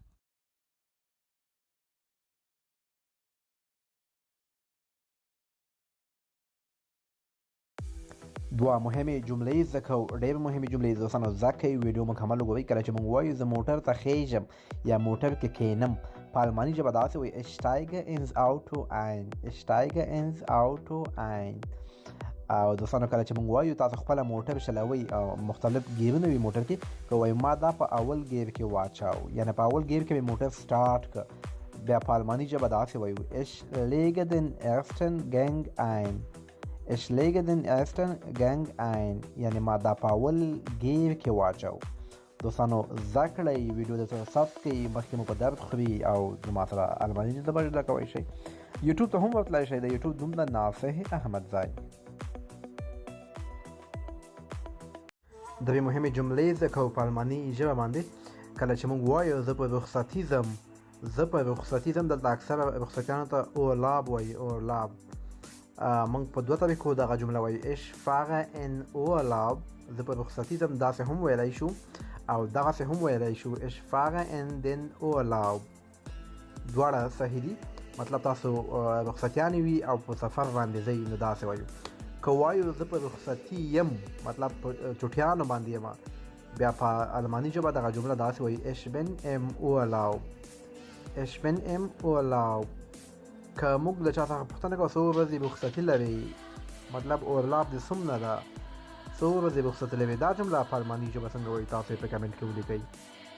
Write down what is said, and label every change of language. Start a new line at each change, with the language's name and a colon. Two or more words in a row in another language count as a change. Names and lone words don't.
Pashto: دوه مهمې جملې زده کوو ډېرې مهمې جملې دوستانو زده کوئ ویډیو مکمل وګورئ کله چې موږ وایو زه موټر ته خیژم یا موټر کې کښېنم په الماني ژبه داسې وایي
German: ich steige ins Auto ein
Pashto: او دوستانو کله چې موږ وایو تاسو خپله موټر چلوئ او مختلف ګیرونه وي موټر کې که وایو ما دا په اول ګیر کې واچاو یعنې په اول ګیر کې مې موټر سټارټ کړ بیا په الماني ژبه داسې وایو
German: ich lege den ersten
Pashto: Gang یعنی ما دا په اول ګیر کې واچاو دوستانو زده کړئ ویډیو درته ثبت کړئ مخکې مو په درد خوري او زما سره الماني ژبه زده کوی شئ یوټیوب ته هم ورتلی شئ د یوټیوب نوم د ناصح احمدزی درې مهمې جملې زده کوو په الماني ژبه باندې کله چې موږ وایو زه په رخصتي ځم دلته اکثره رخصتیانو ته اورلاب وایي اورلاب موږ په دوه طریقو دغه جمله وایو
German: ich fahre in Urlaub
Pashto: زه په رخصتي ځم داسې هم ویلی شو او دغسې هم ویلی شو
German: ich fahre in den Urlaub
Pashto: دواړه صحیح دي مطلب تاسو رخصتیانې وي او په سفر باندې ځئ نو داسې وایو که وایو زه په رخصتي یم مطلب په چټیانو باندې یم بیا په الماني ژبه دغه جمله داسې وایي
German: ich bin im Urlaub
Pashto: که موږ له چا څخه پوښتنه کوو څو ورځې رخصتي لرئ مطلب اورلاب دې څومره ده څو ورځې رخصتي لرئ دا جمله په الماني ژبه څنګه وایي تاسو یې په کمنټ کې ولیکئ